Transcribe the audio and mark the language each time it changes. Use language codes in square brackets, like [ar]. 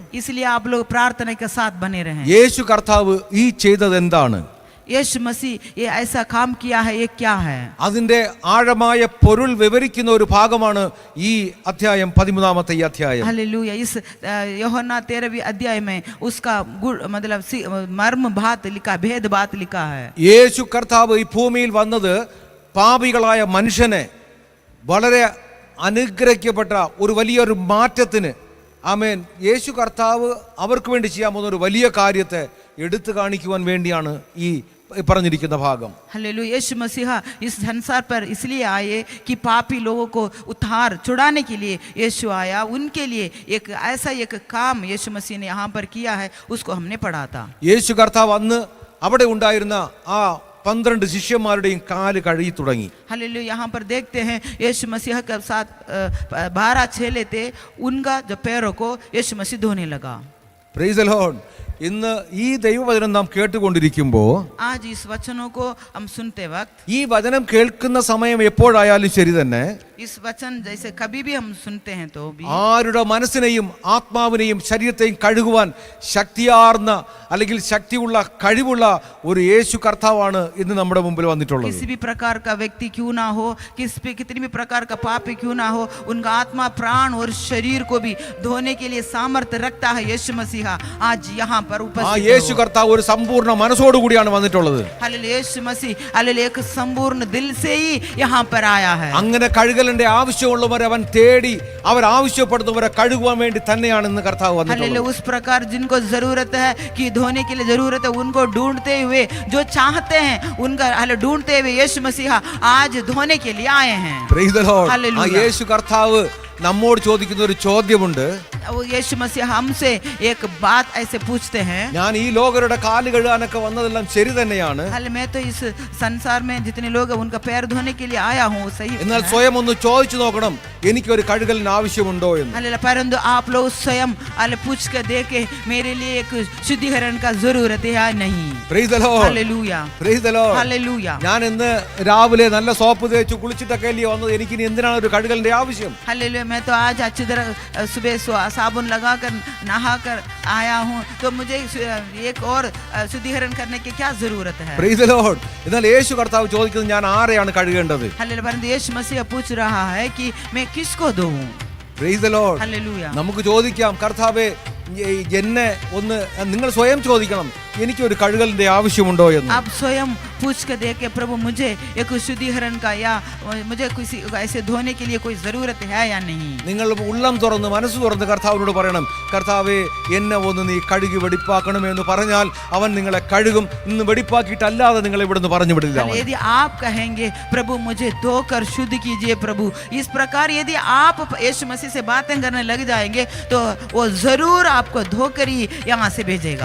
[hi] इसलिए आप लोग प्रार्थना के साथ बने रहें. [ml] യേശു കർത്താവ് ഈ ചെയ്തത് എന്താണ്? [hi] यीशु मसीह ये ऐसा काम किया है, ये क्या है? [ml] അതിന്റെ ആഴമായ പൊരുൾ വിവരിക്കുന്ന ഒരു ഭാഗമാണ് ഈ അധ്യായം 13-ാമത്തെ ഈ അധ്യായം. [hi] हालेलुया. इस यूहन्ना 13वीं अध्याय में उसका मतलब मर्म बात लिखा, भेद बात लिखा है. [ml] യേശു കർത്താവ് ഈ ഭൂമിയിൽ വന്നത് പാപികളായ മനുഷ്യനെ വളരെ അനുഗ്രഹിക്കപ്പെട്ട ഒരു വലിയൊരു മാറ്റത്തിന്, ആമേൻ, യേശു കർത്താവ് അവർക്ക് വേണ്ടി ചെയ്യാൻ പോകുന്ന ഒരു വലിയ കാര്യത്തെ എടുത്തു കാണിക്കുവാൻ വേണ്ടിയാണ് ഈ പറഞ്ഞിരിക്കുന്ന ഭാഗം. [hi] हालेलुया. यीशु मसीहा इस संसार पर इसलिए आए कि पापी लोगों को उद्धार छुड़ाने के लिए यीशु आया. उनके लिए एक ऐसा एक काम यीशु मसीह ने यहाँ पर किया है, उसको हमने पढ़ा था. [ml] യേശു കർത്താവ് അന്ന് അവിടെ ഉണ്ടായിരുന്ന ആ 12 ശിഷ്യന്മാരുടെയും കാല് കഴുകി തുടങ്ങി. [hi] हालेलुया. यहाँ पर देखते हैं यीशु मसीह के साथ 12 चेले थे, उनका जो पैरों को यीशु मसीह धोने लगा. [en] Praise the Lord. [ml] ഇന്ന് ഈ ദൈവവചനം നാം കേട്ടുകൊണ്ടിരിക്കുമ്പോൾ, [hi] आज इस वचनों को हम सुनते वक्त, [ml] ഈ വചനം കേൾക്കുന്ന സമയം എപ്പോഴായാലും ശരി തന്നെ, [hi] इस वचन जैसे कभी भी हम सुनते हैं तो भी [ml] ആരുടെ മനസ്സിനെയും ആത്മാവിനെയും ശരീരത്തെയും കഴുകുവാൻ ശക്തിയാർന്ന അല്ലെങ്കിൽ ശക്തിയുള്ള കഴിവുള്ള ഒരു യേശു കർത്താവാണ് ഇന്ന് നമ്മുടെ മുമ്പിൽ വന്നിട്ടുള്ളത്. [hi] किसी भी प्रकार का व्यक्ति क्यों ना हो, कितनी भी प्रकार का पापी क्यों ना हो, उनका आत्मा, प्राण और शरीर को भी धोने के लिए सामर्थ्य रखता है यीशु मसीहा. आज यहाँ पर [ml] ആ [hi] उपस्थित [ml] യേശു കർത്താവ് ഒരു സമ്പൂർണ്ണ മനസ്സോടു കൂടിയാണ് വന്നിട്ടുള്ളത്. [hi] हालेलुया. यीशु मसीह हालेलुया एक संपूर्ण दिल से ही यहाँ पर आया है. [ml] അങ്ങനെ കഴുകലിന്റെ ആവശ്യമുള്ളവരെ അവൻ തേടി അവർ ആവശ്യപ്പെടുന്നവരെ കഴുകുവാൻ വേണ്ടി തന്നെയാണ് ഇന്ന് കർത്താവ് [hi] हालेलुया. [ml] വന്നിട്ടുള്ളത്. [hi] उस प्रकार जिनको जरूरत है कि धोने के लिए जरूरत है, उनको ढूंढते हुए, जो चाहते हैं उनका ढूंढते हुए यीशु मसीहा आज धोने के लिए आए हैं. [en] Praise the Lord. Hallelujah. [ml] ആ യേശു കർത്താവ് നമ്മോട് ചോദിക്കുന്ന ഒരു ചോദ്യമുണ്ട്. [hi] वो यीशु मसीह हमसे एक बात ऐसे पूछते हैं, [ml] ഞാൻ ഈ ലോകരുടെ കാല് കഴുകാനൊക്കെ വന്നതെല്ലാം ശരി തന്നെയാണ്, [hi] हाल मैं तो इस संसार में जितने लोग हैं उनका पैर धोने के लिए आया हूँ, सही [ml] എന്നാൽ [hi] है. [ml] സ്വയം ഒന്ന് ചോദിച്ചു നോക്കണം, എനിക്കൊരു കഴുകലിന് ആവശ്യമുണ്ടോ എന്ന്. [hi] हालेलुया. परंतु आप लोग स्वयं पूछ कर देखे, मेरे लिए एक शुद्धिकरण का जरूरत है या नहीं. [en] Praise the Lord. [hi] Hallelujah. [en] Praise the Lord. [hi] Hallelujah. [ml] ഞാൻ ഇന്ന് രാവിലെ നല്ല സോപ്പ് തേച്ച് കുളിച്ചിട്ടൊക്കെ അല്ലേ വന്നത്, എനിക്കിനി എന്തിനാണ് ഒരു കഴുകലിന്റെ ആവശ്യം? [hi] हालेलुया. मैं तो आज अच्छी तरह सुबह साबुन लगाकर नहाकर आया हूँ, तो मुझे एक और शुद्धिकरण करने की क्या जरूरत है. [en] Praise the Lord. [ml] എന്നാൽ യേശു കർത്താവ് ചോദിക്കുന്നത് ഞാൻ ആരെയാണ് കഴുകേണ്ടത്? [hi] हालेलुया. परंतु यीशु मसीह पूछ रहा है कि मैं किसको दूँ. [en] Praise the Lord. [hi] हालेलुया. [ml] നമുക്ക് ചോദിക്കാം, കർത്താവേ എന്നെ ഒന്ന്, നിങ്ങൾ സ്വയം ചോദിക്കണം, എനിക്കൊരു കഴുകലിന്റെ ആവശ്യമുണ്ടോ എന്ന്. [hi] आप स्वयं पूछ कर देखे, प्रभु मुझे एक शुद्धिकरण का या मुझे किसी ऐसे धोने के लिए कोई जरूरत है या नहीं. [ml] നിങ്ങൾ ഉള്ളം തുറന്ന് മനസ്സ് തുറന്ന് കർത്താവിനോട് പറയണം, കർത്താവേ എന്നെ ഒന്ന് നീ കഴുകി വെടിപ്പാക്കണമേ എന്ന് പറഞ്ഞാൽ അവൻ നിങ്ങളെ കഴുകും. ഇന്ന് വെടിപ്പാക്കിയിട്ടല്ലാതെ നിങ്ങളെ ഇവിടുന്ന് പറഞ്ഞു വിടില്ല. [hi] यदि आप कहेंगे प्रभु मुझे धोकर शुद्ध कीजिए प्रभु, इस प्रकार यदि आप यीशु मसीह से बातें करने लग जाएंगे तो वो जरूर आपको धोकर ही यहाँ से भेजेगा.